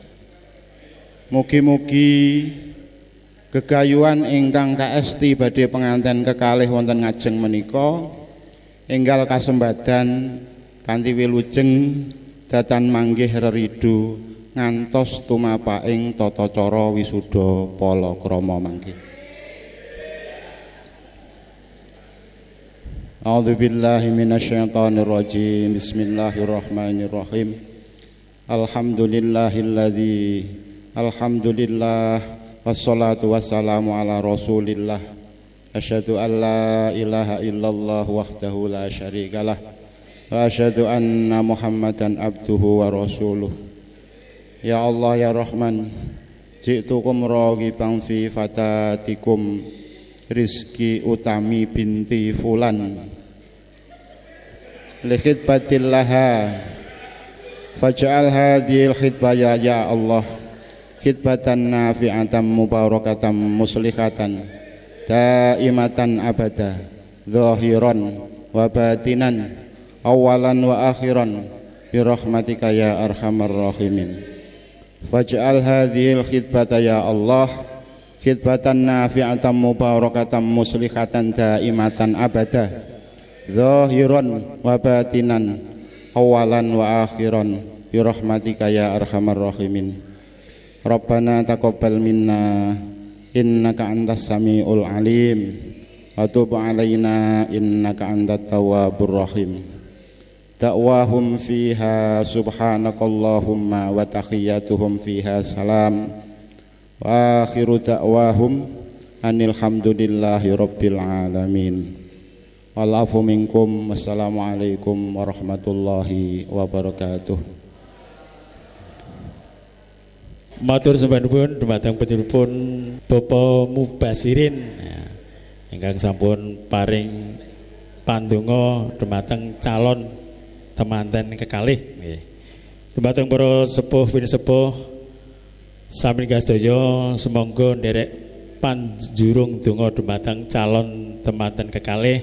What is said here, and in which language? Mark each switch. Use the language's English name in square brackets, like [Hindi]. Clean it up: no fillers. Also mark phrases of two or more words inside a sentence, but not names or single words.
[Javanese] Mugi-mugi gegayuhan ingkang kaesti badhe penganten kekalih wonten ngajeng menika enggal kasembadan kanthi wilujeng datan manggih reridu ngantos tumapaking tata cara wisuda palakrama mangke. [Arabic] أعوذ بالله من الشيطان الرجيم. بسم الله الرحمن الرحيم. الحمد لله والصلاة والسلام على رسول الله. أشهد أن لا إله إلا الله وحده لا شريك له وأشهد أن محمدا عبده ورسوله. يا الله يا رحمن، جئتكم راغبا في فتاتكم Rizki Utami بنت فلان لخطبتها فاجعل هذه الخطبة يا الله خطبة نافعة مباركة مصلحة دائمة أبدا ظاهرا وباطنا أولا وآخرا برحمتك يا أرحم الراحمين. فاجعل هذه الخطبة يا الله خطبة نافعة مباركة مصلحة دائمة أبدا ظاهرا وباطنا أولا وآخرا برحمتك يا أرحم الراحمين. ربنا تقبل منا إنك أنت السميع العليم وتب علينا إنك أنت التواب الرحيم. دعواهم فيها سبحانك اللهم وتحيتهم فيها سلام وآخر دعواهم أن الحمد لله رب العالمين. والعفو منكم. والسلام عليكم ورحمة الله وبركاته. [Javanese] Matur sembahipun dumateng panjenenganipun Bapak Mubasirin ingkang sampun paring pandonga dumateng calon temanten kekalih nggih. Dumateng para sepuh pinisepuh sami sedaya sumangga nderek panjurung donga dumateng calon temanten kekalih.